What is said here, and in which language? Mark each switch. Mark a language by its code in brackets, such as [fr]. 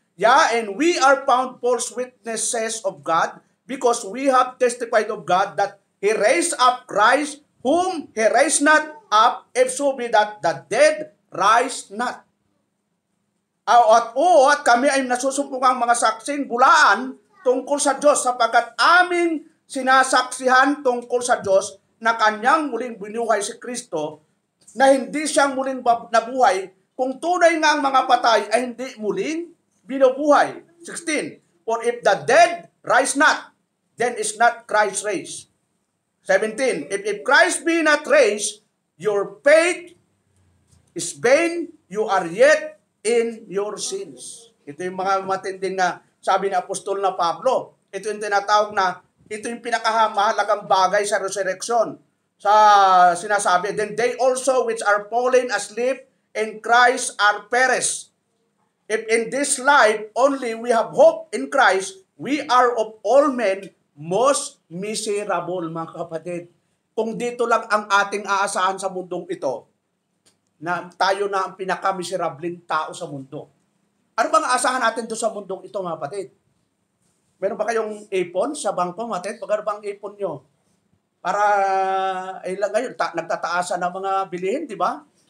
[en] Yeah, and we are found false witnesses of God because we have testified of God that He raised up Christ, whom He raised not up, if so be that the dead rise not. [tl] At kami ay nasusumpukang mga saksing bulaan tungkol sa Diyos sapagkat aming sinasaksihan tungkol sa Diyos na kanyang muling binuhay si Kristo na hindi siyang muling nabuhay kung tunay nga ang mga patay ay hindi muling binubuhay. [en] 16. For if the dead rise not, then is not Christ raised. 17. If Christ be not raised, your faith is vain, you are yet in your sins. [tl] Ito yung mga matinding na sabi ni Apostol na Pablo. Ito yung tinatawag na, ito yung pinakamahalagang bagay sa resurrection. Sa sinasabi, [en] then they also which are fallen asleep in Christ are perished. If in this life only we have hope in Christ, we are of all men most miserable, [tl] mga kapatid. Kung dito lang ang ating aasahan sa mundong ito, na tayo na ang pinaka-miserableng tao sa mundo. Ano bang aasahan natin doon sa mundong ito, mga kapatid? Meron ba kayong ipon sa bangko, mga kapatid? Pagkano bang ipon nyo? Para, ilan ngayon, nagtataasan ng mga bilihin, di ba?